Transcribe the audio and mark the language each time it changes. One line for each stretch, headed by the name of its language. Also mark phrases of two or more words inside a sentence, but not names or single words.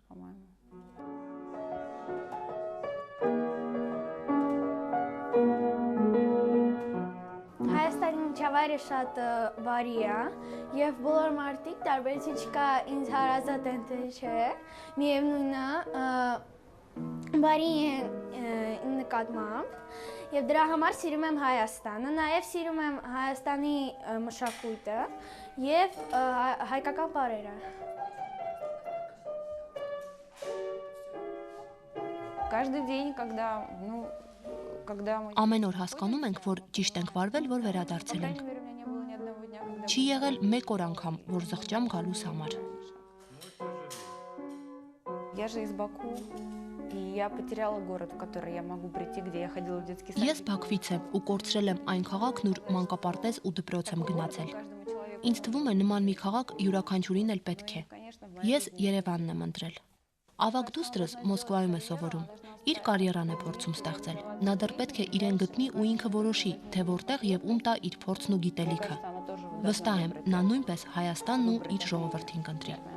Armenian: Հայաստանի միջավայրը շատ բարի է եւ բոլոր մարդիկ տարբերություն չկա ինձ հարազատ են թե չէ, միևնույնն է բարի են իմ նկատմամբ եւ դրա համար սիրում եմ Հայաստանը, նաեւ սիրում եմ Հայաստանի մշակույթը եւ հայկական բառերը։
Russian: Каждый день, когда мы...
Armenian: Ամեն օր հասկանում ենք, որ ճիշտ ենք վարվել, որ վերադարձել ենք։ Չի եղել մեկ օր անգամ, որ զղջամ գալուս համար։
Russian: Я же из Баку, и я потеряла город, в который я могу прийти, где я ходила в детский сад.
Armenian: Ես Բաքվից եմ ու կորցրել եմ այն քաղաքն, ուր մանկապարտեզ ու դպրոց եմ գնացել։ Ինձ թվում է նման մի քաղաք յուրաքանչյուրին էլ պետք է։ Ես Երևանն եմ ընտրել։ Ավագ դուստրս Մոսկվայում է սովորում։ Իր կարիերան է փորձում ստեղծել։ Նա դեռ պետք է իրեն գտնի ու ինքը որոշի, թե որտեղ եւ ում տա իր փորձն ու գիտելիքը։ Վստահ եմ, նա նույնպես Հայաստանն ու իր ժողովրդին կընտրի։